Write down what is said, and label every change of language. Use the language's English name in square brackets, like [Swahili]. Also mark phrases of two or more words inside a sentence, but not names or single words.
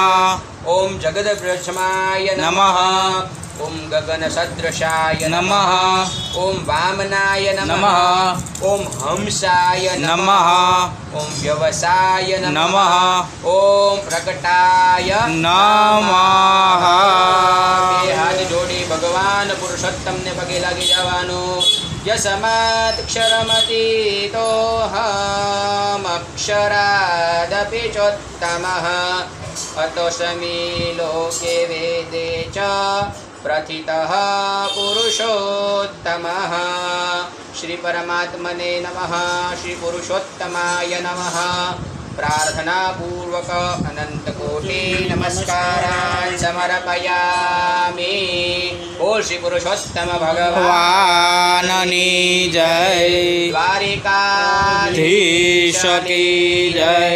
[Sanskrit] ओम जगद्ब्रह्माय नमः ओम गगनसदृशाय नमः ओम वामनाय नमः ओम हंसाय नमः ओम व्यवसाय नमः ओम प्रकटाय नमः [Gujarati] બે હાથ જોડી ભગવાન પુરુષોત્તમને પગે લાગી જવાનું [Sanskrit] यस्मात्क्षरमतीतोहमक्षरादपि चोत्तमः अतोऽस्मि लोके वेदे च प्रथितः पुरुषोत्तमः श्री परमात्मने नमः श्री पुरुषोत्तमाय नमः प्रार्थना पूर्वक अनंत कोटि नमस्कारान् समर्पयामि। [Gujarati] બોલ શ્રી પુરુષોત્તમ ભગવાનની જય [Hindi] द्वारिकाधीश की जय